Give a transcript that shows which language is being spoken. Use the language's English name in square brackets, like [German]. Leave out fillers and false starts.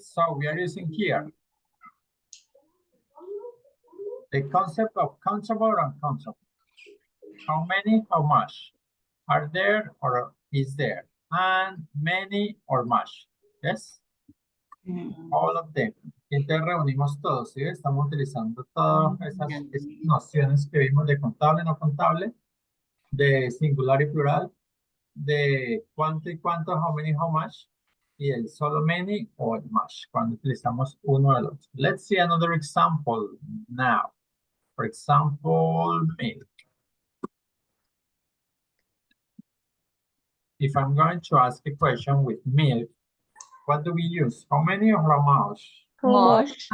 [English] So we are using here the concept of countable or uncountable. How many, how much? Are there or is there? And many or much, yes? All of them. [Spanish] Y entonces reunimos todos, ¿sí? Estamos utilizando todas esas nociones que vimos de contable, no contable, de singular y plural, de cuánto y cuánto, [English] how many, how much, [Spanish] y el solo many o el much, cuando utilizamos uno del otro. [English] Let's see another example now. For example, milk. If I'm going to ask a question with milk, what do we use? How many or how much? Much.